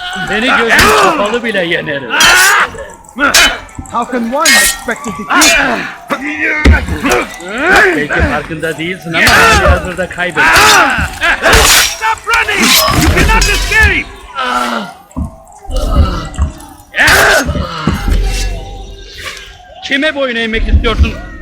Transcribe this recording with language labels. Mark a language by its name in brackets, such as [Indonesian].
[Turkish] Beni gözüm kapalı bile yenerim. [English] How can one expect to defeat? [Turkish] Belki farkında değilsin ama hali hazırda kaybettin. [English] Stop running! You cannot escape! [Turkish] Kime boyun eğmek istiyorsun?